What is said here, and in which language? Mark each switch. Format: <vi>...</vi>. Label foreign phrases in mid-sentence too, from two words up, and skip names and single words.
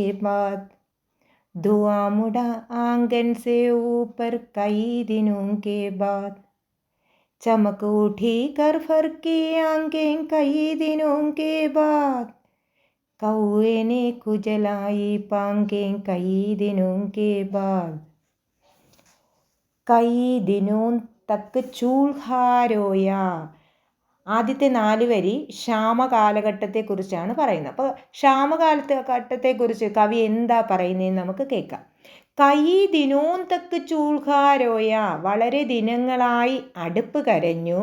<hi>बाद, धुआं मुड़ा आंगन से ऊपर कई दिनों के बाद, चमक उठी कर फर की आंखें कई दिनों के बाद, कौए ने खुजलाई पांखें कई दिनों के बाद, कई दिनों तक चूल्हा रोया.</hi> <ml>ആദ്യത്തെ 4 വരി ക്ഷാമകാലഘട്ടത്തെക്കുറിച്ചാണ് പറയുന്നത്. അപ്പോൾ ക്ഷാമകാലഘട്ടത്തെക്കുറിച്ച് കവി എന്താ പറയുന്നതെന്ന് നമുക്ക് കേൾക്കാം.</ml> <hi>कई दिनों तक चूल्हा रोया,</hi> <ml>വളരെ ദിനങ്ങളായി അടുപ്പ് കരഞ്ഞു.</ml>